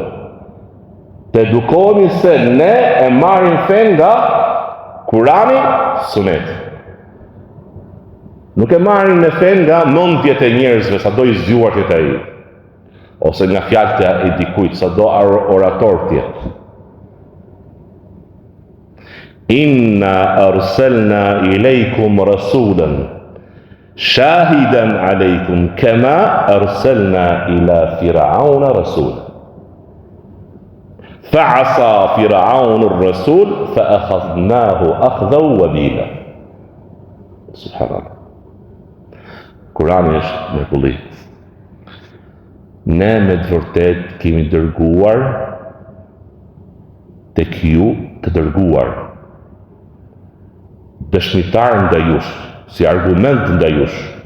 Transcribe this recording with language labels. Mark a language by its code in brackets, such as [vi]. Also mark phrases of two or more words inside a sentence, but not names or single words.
[sq] Të edukohemi se ne e marrim fen nga Kurani, Suneti. Nuk e marrim në fen nga mendjet e njerëzve, sa do i zgjuar të ai, ose nga fjalët e dikujt, sa do orator tjetë. [ar] إنا أرسلنا إليكم رسولا شاهدا عليكم كما أرسلنا إلى فرعون رسولا فعصى فرعون الرسول فأخذناه أخذا وبيلا. Subhanallah. [sq] Kurani është mrekulli. Ne me të vërtet kemi dërguar tek ju të dërguar, dëshmitar ndaj jush, si argument ndaj jush.